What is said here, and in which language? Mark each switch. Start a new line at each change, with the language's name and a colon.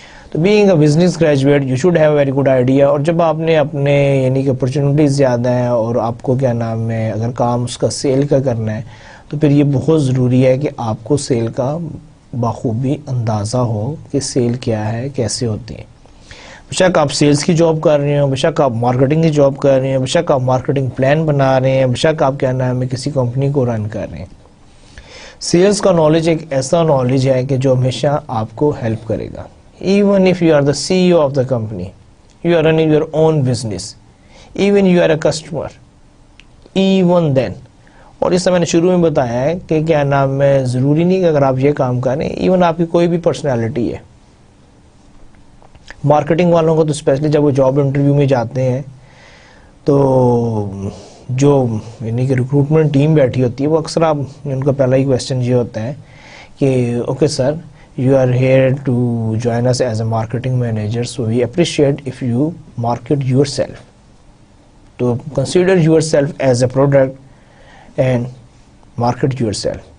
Urdu: تو
English: Being a business graduate you should have very good idea.
Urdu: اور جب آپ نے اپنے یعنی کہ اپرچونیٹیز زیادہ ہیں اور آپ کو کیا نام ہے اگر کام اس کا سیل کا کرنا ہے تو پھر یہ بہت ضروری ہے کہ آپ کو سیل کا بخوبی اندازہ ہو کہ سیل کیا ہے، کیسے ہوتی ہے. بے شک آپ سیلز کی جاب کر رہے ہوں، بے شک آپ مارکیٹنگ کی جاب کر رہے ہیں، بے شک آپ مارکیٹنگ پلان بنا رہے ہیں، بے شک آپ کیا نام ہے کسی کمپنی کو رن کر رہے ہیں. سیلز کا نالج ایک ایسا نالج ہے کہ جو ہمیشہ آپ کو ہیلپ کرے گا.
English: Even if you are the CEO of the company, you are running your own business, even you are a customer, even then.
Urdu: اور اس سے میں نے شروع میں بتایا ہے کہ کیا نام ہے ضروری نہیں کہ اگر آپ یہ کام کریں، ایون آپ کی کوئی بھی پرسنالٹی ہے. مارکیٹنگ والوں کو تو اسپیشلی جب وہ جاب انٹرویو میں جاتے ہیں تو جو یعنی کہ ریکروٹمنٹ ٹیم بیٹھی ہوتی ہے وہ اکثر آپ ان کا پہلا ہی کویسچن یہ ہوتا ہے کہ okay sir,
English: you are here to join us as a marketing manager, so we appreciate if you market yourself, to consider yourself as a product and market yourself.